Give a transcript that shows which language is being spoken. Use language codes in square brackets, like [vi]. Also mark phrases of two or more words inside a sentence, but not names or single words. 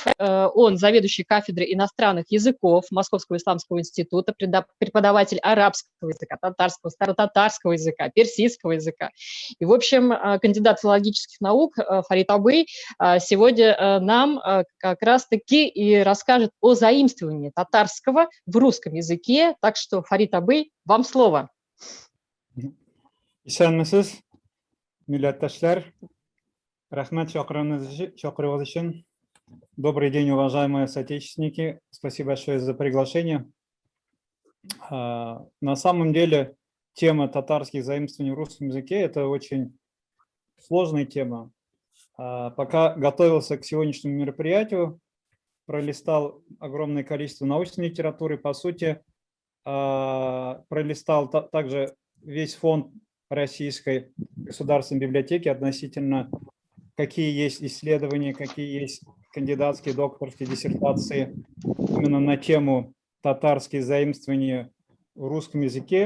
[ru] Он заведующий кафедрой иностранных языков Московского исламского института, преподаватель арабского языка, татарского, старотатарского языка, персидского языка. И, в общем, кандидат филологических наук Фарид Абый сегодня нам как раз-таки и расскажет о заимствовании татарского в русском языке. Так что, Фарид Абый, вам слово. [tt] Исәнмесез, милләттәшләр, рәхмәт чакыруыгыз өчен. [ru] Добрый день, уважаемые соотечественники. Спасибо большое за приглашение. На самом деле, тема татарских заимствований в русском языке – это очень сложная тема. Пока готовился к сегодняшнему мероприятию, пролистал огромное количество научной литературы, по сути, пролистал также весь фонд Российской государственной библиотеки относительно, какие есть исследования, какие есть кандидатские, докторские диссертации именно на тему татарские заимствования в русском языке.